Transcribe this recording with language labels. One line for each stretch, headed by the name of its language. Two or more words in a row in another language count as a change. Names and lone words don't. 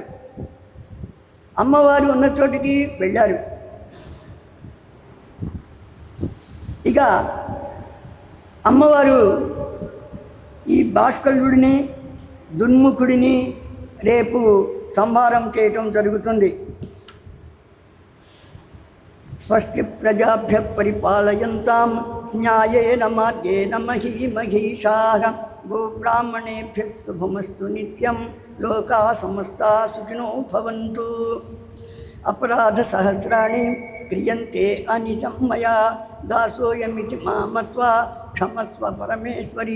Telugu: అమ్మవారు ఉన్న చోటికి వెళ్ళారు. ఇక అమ్మవారు ఈ భాస్కరుడిని దున్ముఖుడిని రేపు సంహారం చేయటం జరుగుతుంది.
Sanskrit: స్వస్తి ప్రజాభ్య పరిపాలయంతాం న్యాయేన మార్గేణ మహీమహీషాః గోబ్రాహ్మణేభ్య శుభమస్తు నిత్యం లోకా సమస్తా సుఖినో భవంతు. అపరాధ సహస్రాణి క్రియంతే అనిశం మయా దాసోయమితి మామత్వా క్షమస్వ పరమేశ్వరి.